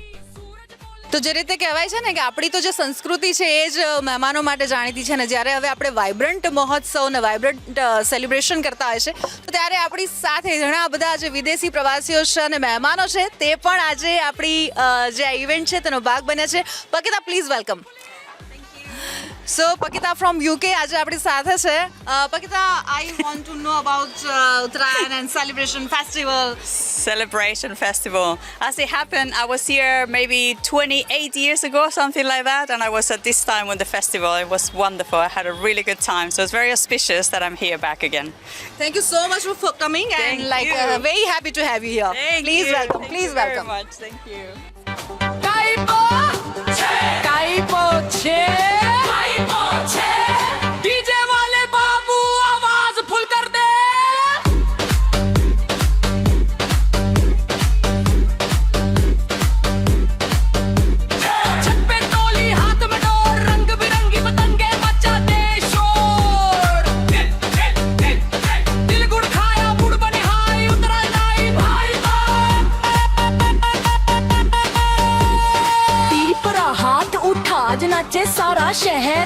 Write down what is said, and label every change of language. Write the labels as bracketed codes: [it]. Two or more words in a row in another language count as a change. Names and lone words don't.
[gu] તો જે રીતે કહેવાય છે ને કે આપણી તો જે સંસ્કૃતિ છે એ જ મહેમાનો માટે જાણીતી છે ને, જ્યારે હવે આપણે વાઇબ્રન્ટ મહોત્સવ અને વાઇબ્રન્ટ સેલિબ્રેશન કરતા હોય છે તો ત્યારે આપણી સાથે ઘણા બધા જે વિદેશી પ્રવાસીઓ છે અને મહેમાનો છે તે પણ આજે આપણી જે આ ઇવેન્ટ છે તેનો ભાગ બન્યા છે. [en] Pakita, please welcome. So Pakita from UK [gu] આજે આપણી સાથે છે. [en] Pakita, I want to know about Uttarayan and celebration festival. As it happened, I was here maybe 28 years ago, something like that, and I was at this time on the festival. It was wonderful. I had a really good time, so it's very auspicious that I'm here back again. Thank you so much for coming and very happy to have you here. Please welcome. Please welcome. Very much. Thank you. [gu] કાઈપો છે [hi] डीजे वाले बाबू आवाज़ फुल कर दे. छत पे टोली हाथ में डोर रंग बिरंगी पतंगे बच्चा दे शोर. दिल गुड़ खाया मुड़ बने हाय उतरायण आई भाई हाथ उठा आज नाचे सारा शहर.